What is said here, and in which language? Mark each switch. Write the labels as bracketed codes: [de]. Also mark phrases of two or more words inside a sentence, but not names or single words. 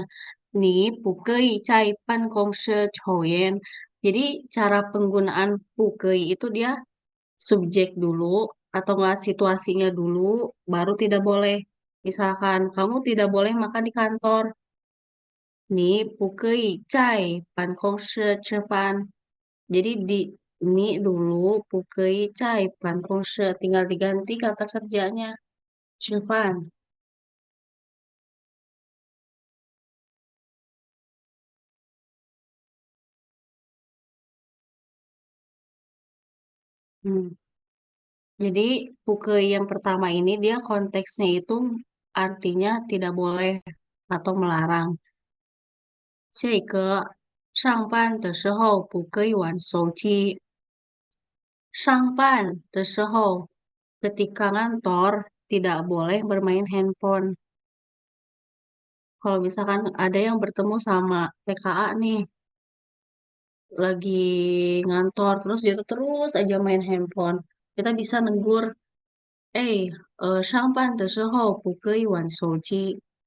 [id] Nih, [zh] 不可以在办公室抽烟. [id] Jadi, cara penggunaan [zh] 不可以 [id] itu dia subjek dulu, atau enggak situasinya dulu, baru tidak boleh. Misalkan, kamu tidak boleh makan di kantor. [zh] 你不可以在办公室吃饭. [id] Jadi di ini dulu [zh] 不可以在办公室 [id] tinggal diganti kata kerjanya 吃饭. Hmm. Jadi [zh] 不可以 [id] yang pertama ini dia konteksnya itu artinya tidak boleh atau melarang. [zh] 这个上班的时候不可以玩手机. 上班的时候 [id] ketika ngantor tidak boleh bermain handphone. Kalau misalkan ada yang bertemu sama TKA nih, lagi ngantor, terus dia tuh terus aja main handphone. Kita bisa negur, [zh] eh, 上班的时候不可以玩手机.